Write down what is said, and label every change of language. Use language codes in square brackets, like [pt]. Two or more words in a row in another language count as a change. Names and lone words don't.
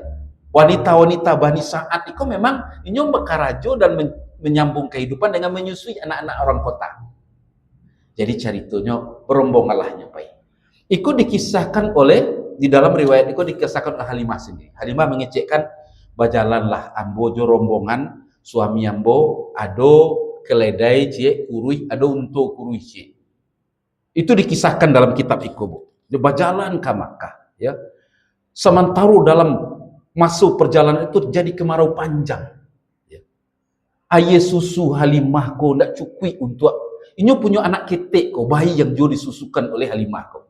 [id] Wanita-wanita Bani Sa'ad itu memang ini bekarajo dan menyambung kehidupan dengan menyusui anak-anak orang kota. Jadi ceritanya rombonganlah nyopai. Itu dikisahkan oleh, di dalam riwayat itu dikisahkan oleh Halimah sendiri. [min] Halimah mengecekkan, bajalanlah ambo jo rombongan suami ambo ado keledai cie kurui ado untuk kurui cie. [id] Itu dikisahkan dalam kitab itu, Bu. Dia berjalan ke Makkah, ya. Sementara dalam masuk perjalanan itu jadi kemarau panjang. Ya. [min] Aye susu Halimah ko ndak cukup untuk ini punya anak ketek ko, bayi yang jo disusukan oleh Halimah ko.